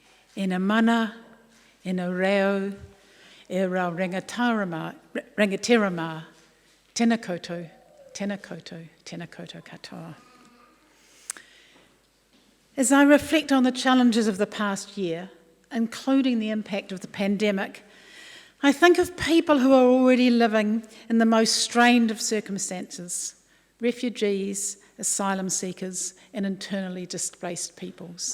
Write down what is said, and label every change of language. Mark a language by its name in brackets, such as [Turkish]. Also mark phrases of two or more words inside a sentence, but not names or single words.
[Māori] Ena mana, ena reo, e rau rangatirama, tēnā koutou, tēnā koutou, tēnā koutou katoa. [English] As I reflect on the challenges of the past year, including the impact of the pandemic, I think of people who are already living in the most strained of circumstances: refugees, asylum seekers, and internally displaced peoples.